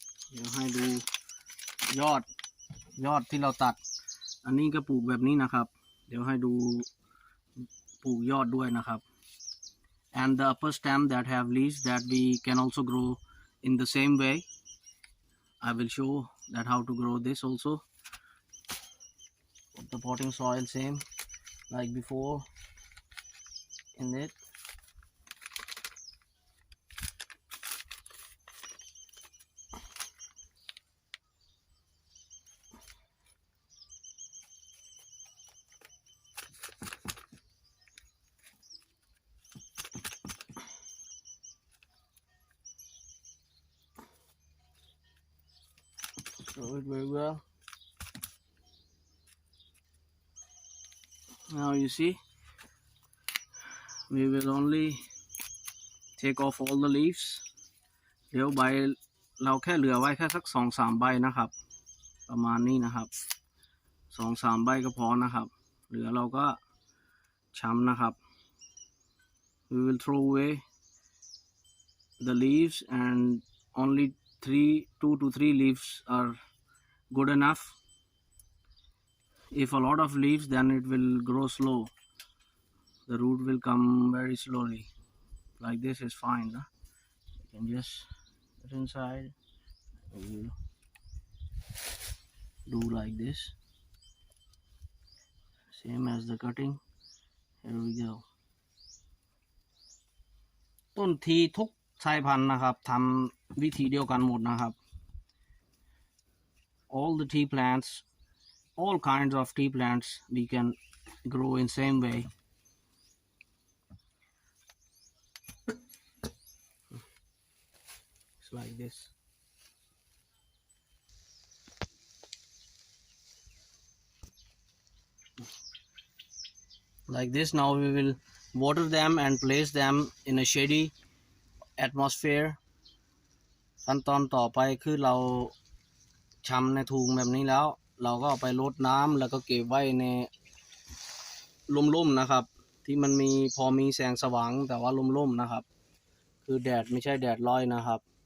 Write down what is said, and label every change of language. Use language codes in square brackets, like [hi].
[th] เดี๋ยวให้ดูยอดที่เราตัดอันนี้ก็ปลูกแบบนี้นะครับเดี๋ยวให้ดูปลูกยอดด้วยนะครับ [en] and the upper stem that have leaves that we can also grow in the same way. I will show that how to grow this also. Put the potting soil same like before in it. Grow it very well. Now you see, we will only take off all the leaves. [th] เดี๋ยวใบเราแค่เหลือไว้แค่สัก2-3 ใบนะครับประมาณนี้นะครับ2-3 ใบก็พอนะครับเหลือเราก็ช้ำนะครับ [en] we will throw away the leaves and only 2 to 3 leaves are good enough. If a lot of leaves, then it will grow slow. The root will come very slowly. Like this is fine. Huh? You can just put inside. We will do like this. Same as the cutting. Here we go. [th] ต้นทีทุกสายพันธุ์นะครับทำวิธีเดียวกันหมดนะครับ [en] all the tea plants, all kinds of tea plants we can grow in same way. It's like this. Like this. Now we will water them and place them in a shady atmosphere. [th] ขั้นตอนต่อไปคือเราชำในถุงแบบนี้แล้วเราก็เอาไปรดน้ำแล้วก็เก็บไว้ในร่มๆนะครับที่มันมีพอมีแสงสว่างแต่ว่าร่มๆนะครับคือแดดไม่ใช่แดดร้อยนะครับ